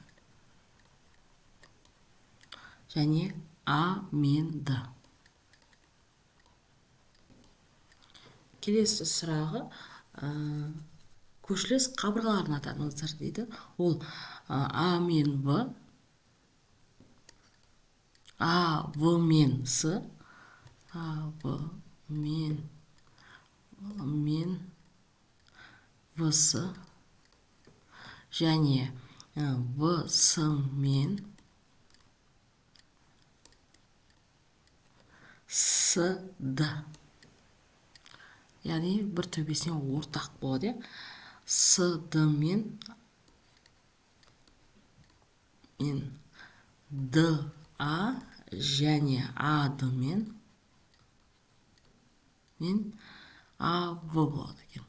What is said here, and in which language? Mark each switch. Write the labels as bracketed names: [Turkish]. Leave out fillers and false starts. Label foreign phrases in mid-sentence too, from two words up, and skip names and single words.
[Kazakh] Және А мен Д. Келесі сұрағы көршілес қабырғаларын атаңыздар дейді. Ол А мен В, А, В мен С, А, В мен В, С, және В, С мен С, Д. Яғни бір төбесіне ортақ болады. С, Д мен Д, А және А, Д мен А, В болады екен.